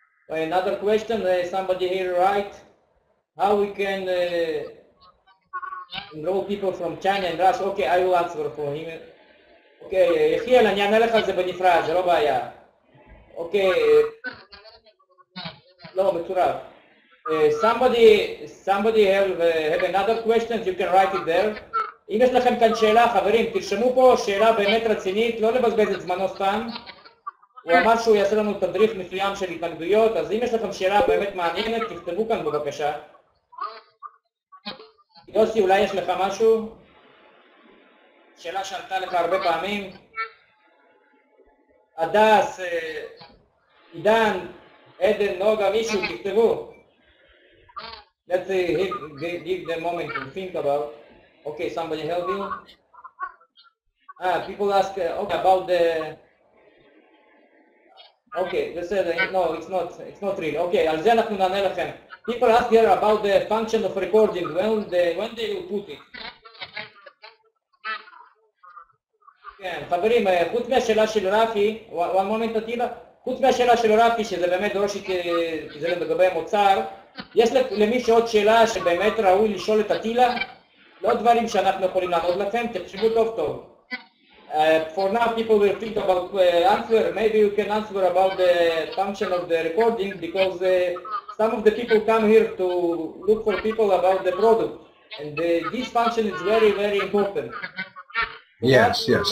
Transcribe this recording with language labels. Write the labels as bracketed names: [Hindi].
[English] Another question, somebody here write, how we can enroll people from China and Russia? Okay, I will answer for him. [Hebrew] אוקיי, יחיאל, אני אענה לך על זה בנפרד, זה לא בעיה. אוקיי, לא, מצורף. [English] Somebody have another question, you can write it there. [Hebrew] אם יש לכם כאן שאלה, חברים, תרשמו פה שאלה באמת רצינית, לא לבזבז את זמנו סתם. הוא אמר שהוא יעשה לנו תדריך מסוים של התנגדויות, אז אם יש לכם שאלה באמת מעניינת, תכתבו כאן בבקשה. יוסי, אולי יש לך משהו? שאלה שעלתה לך הרבה פעמים. הדס, עידן, עדן, נוגה, מישהו, תכתבו. [English] Let's give them a moment to think about. Okay, somebody help you. People ask okay, about the. Okay, they said no, it's not real. [Hebrew] Okay, על זה אנחנו נענה לכם. [English] People ask here about the function of recording. When they will put it. [Hebrew] כן, חברים, חוץ מהשאלה של רפי, [English] one moment [Hebrew] אטילה, חוץ מהשאלה של רפי, שזה באמת דורש זה לגבי המוצר, יש למישהו עוד שאלה שבאמת ראוי לשאול את אטילה? לא דברים שאנחנו יכולים לענות לכם, תחשבו טוב טוב. [English] For now, people will think about answer. Maybe you can answer about the function of the recording, because some of the people come here to look for people about the product, and this function is very, very important. Yes, yes.